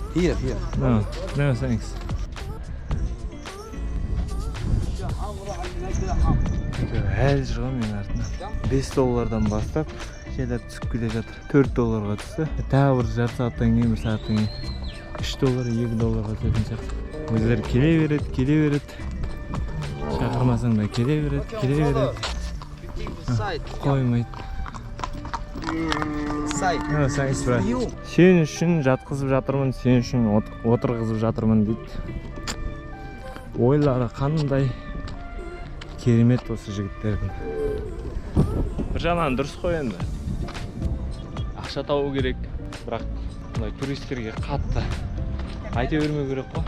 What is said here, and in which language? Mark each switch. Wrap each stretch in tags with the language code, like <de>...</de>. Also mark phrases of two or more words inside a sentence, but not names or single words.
<en>Here. No, thanks.</en> <kk>Әлі жүрген мен артынан $5 бастап жайлар түсіп келе жатыр. $4 түсті. Тағы бір жарты сағаттан кейін, бір сағаттан кейін $3, $2 түсетін сияқты. Өздері келе береді. Шақырмасаң да келе береді. Қоймайды.</kk> <en>No, thanks, bro.</en> <kk>Сен үшін жатқызып жатырмын, сен үшін отырғызып жатырмын дейді. Ойлары қандай керемет осы жігіттердің. Bir жағынан дұрыс қой енді. Ақша табу керек, бірақ бұндай туристерге қатты айта бермеу керек қой.</kk>